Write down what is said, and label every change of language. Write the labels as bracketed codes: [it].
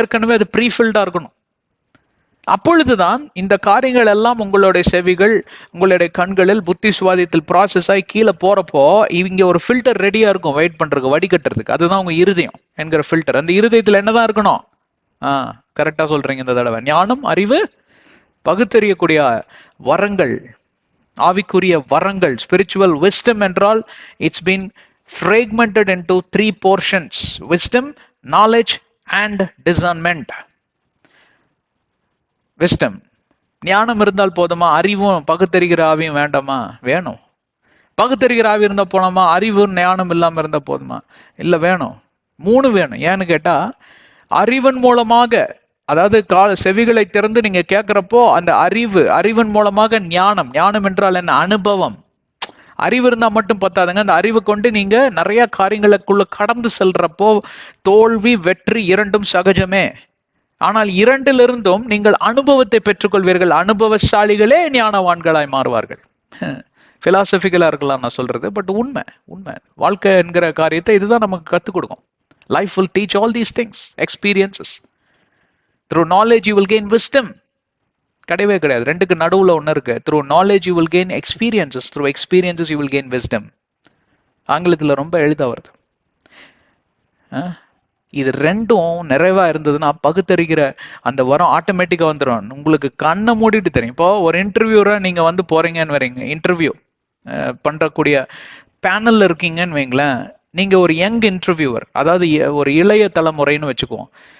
[ta] ஏற்கனவே அது ப்ரீஃபில்டா இருக்கணும். அப்பொழுதுதான் இந்த காரியங்கள் எல்லாம் உங்களுடைய செவிகள், உங்களுடைய கண்களில் புத்தி சுவாதியத்தில் ப்ராசஸ் ஆகி கீழே போறப்போ இங்க ஒரு ஃபில்டர் ரெடியா இருக்கும் வெயிட் பண்றதுக்கு, வடிகட்டுறதுக்கு. அதுதான் உங்க இருதயம் என்கிற ஃபில்டர். அந்த இருதயத்துல என்னதான் இருக்கணும்? கரெக்டா சொல்றீங்க இந்த தடவை. ஞானம், அறிவு, பகுத்தறியக்கூடிய வரங்கள், ஆவிக்குரிய வரங்கள். [en] spiritual wisdom [ta] என்றால் [en] It's been fragmented into 3 portions: wisdom, knowledge and discernment. [ta] wisdom, ஞானம் இருந்தால் போதுமா? அறிவும் பகுத்தறிகிற ஆவியும் வேண்டாமா? வேணும். பகுத்தறிகிற ஆவி இருந்தா போனோமா? அறிவு ஞானம் இல்லாம இருந்தா போதுமா? இல்ல, வேணும். 3 வேணும். ஏன்னு கேட்டா, அறிவன் மூலமாக, அதாவது செவிகளை திறந்து நீங்க கேட்கிறப்போ அந்த அறிவின் மூலமாக ஞானம். ஞானம் என்றால் என்ன? அனுபவம். அறிவு இருந்தா மட்டும் பத்தாதுங்க. அந்த அறிவு கொண்டு நீங்க நிறைய காரியங்களுக்குள்ள கடந்து செல்றப்போ தோல்வி வெற்றி இரண்டும் சகஜமே. ஆனால் இரண்டிலிருந்தும் நீங்கள் அனுபவத்தை பெற்றுக்கொள்வீர்கள். அனுபவசாலிகளே ஞானவான்களாய் மாறுவார்கள். பிலாசபிக்கலா இருக்கலாம் நான் சொல்றது, பட் உண்மை உண்மை. வாழ்க்கை என்கிற காரியத்தை இதுதான் நமக்கு கத்துக் கொடுக்கும். [en] Life will teach all these things, experiences. Through knowledge you will gain wisdom. [ta] கிடையவே கிடையாது, ரெண்டுக்கு நடுவுல ஒண்ணு இருக்கு. [en] Through knowledge you will gain experiences, through experiences you will gain wisdom. [ta] ஆங்கிலத்துல ரொம்ப எளிதா வருது. இது ரெண்டும் நிறைவா இருந்ததுன்னா பகுத்தறிகிற அந்த வரம் ஆட்டோமேட்டிக்கா வந்துடும். உங்களுக்கு கண்ணை மூடிட்டு தெரியும். இப்போ ஒரு இன்டர்வியூரா நீங்க வந்து போறீங்கன்னு வரீங்க, இன்டர்வியூ பண்றக்கூடிய பேனல்ல இருக்கீங்கன்னு வைங்களேன். நீங்க ஒரு யங் இன்டர்வியூவர், அதாவது ஒரு இளைய தலைமுறைன்னு வச்சுக்குவோம்.